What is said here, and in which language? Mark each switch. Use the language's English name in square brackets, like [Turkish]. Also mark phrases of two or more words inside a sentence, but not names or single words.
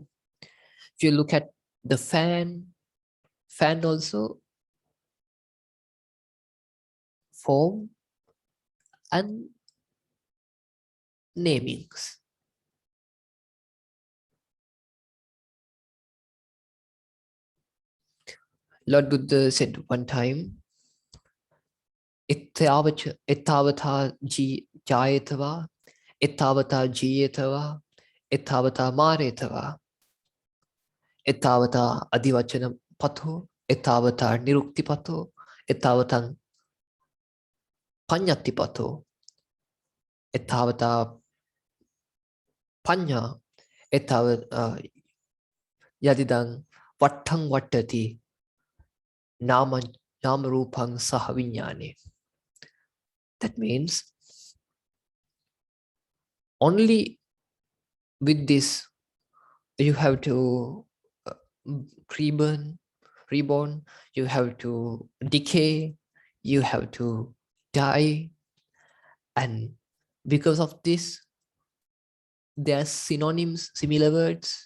[English] If you look at the fan also form and namings. Lord Buddha said one time, [Pali] Ittavata jayatava, Ittavata jiyatava, Ittavata maretava, Ittavata adivachana patho, Ittavata nirukti patho, Ittavata panyati patho, Ittavata panya, Ittavata yadidang vattang vattati, nama rupang sahavinyani. [English] That means only with this you have to reborn, you have to decay, you have to die, and because of this there are synonyms, similar words.